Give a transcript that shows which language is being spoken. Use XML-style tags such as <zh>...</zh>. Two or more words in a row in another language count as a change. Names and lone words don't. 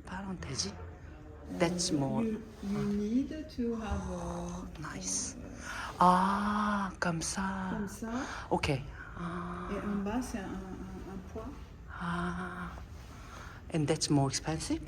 <ko>하면 되지?</ko> <en>That's more. You need to have Nice.</en> <ko>아, 감사.</ko> <fr>comme ça.</fr> <ko>오케이. 아,</ko> <fr>Et en bas, c'est un poids.</fr> <ko>아.</ko> <en>And that's more expensive?</en>